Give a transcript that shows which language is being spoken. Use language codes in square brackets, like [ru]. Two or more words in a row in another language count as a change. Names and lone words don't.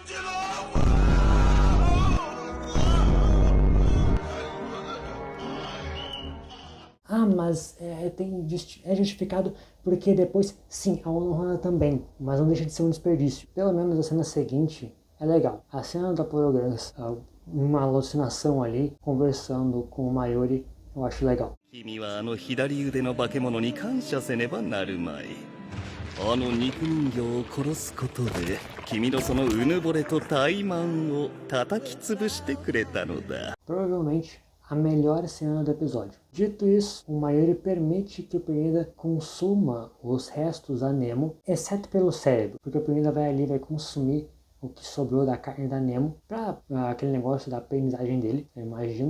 [pt] Mas é justificado porque depois, sim, a Ono também, mas não deixa de ser um desperdício. Pelo menos a cena seguinte é legal. A cena da Porograns, uma alucinação ali, conversando com o Mayuri, eu acho legal. [ja] 君はあの左腕の化け物に感謝せねばなるまい。あの肉人形を殺すことで君のそのうぬぼれと怠慢を叩き潰してくれたのだ。 [pt] Provavelmente a melhor cena do episódio. Dito isso, o Mayuri permite que o Pernida consuma os restos da Nemo, exceto pelo cérebro, porque o Pernida vai ali e vai consumir o que sobrou da carne da Nemo para aquele negócio da aprendizagem dele, eu imagino.